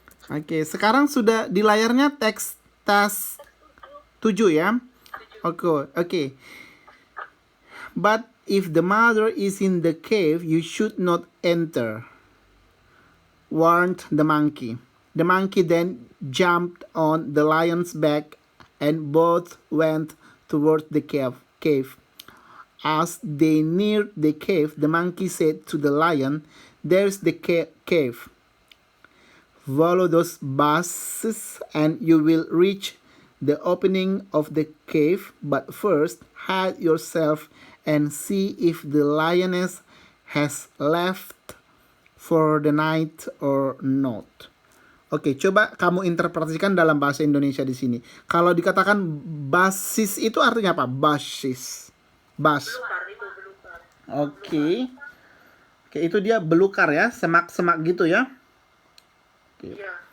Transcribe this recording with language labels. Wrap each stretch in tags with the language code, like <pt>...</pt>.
<id>Oke, sekarang sudah di layarnya teks tes 7 ya. Oke.</id> <en>But if the mother is in the cave, you should not enter, warned the monkey. The monkey then jumped on the lion's back and both went toward the cave. As they neared the cave, the monkey said to the lion, "There's the cave. Follow those bushes and you will reach the opening of the cave, but first hide yourself and see if the lioness has left for the night or not."</en> <id>Oke, coba kamu interpretasikan dalam bahasa Indonesia di sini. Kalau dikatakan basis itu artinya apa? Basis. Belukar itu, belukar. Oke. Oke, itu dia belukar ya, semak-semak gitu ya. Iya.</id>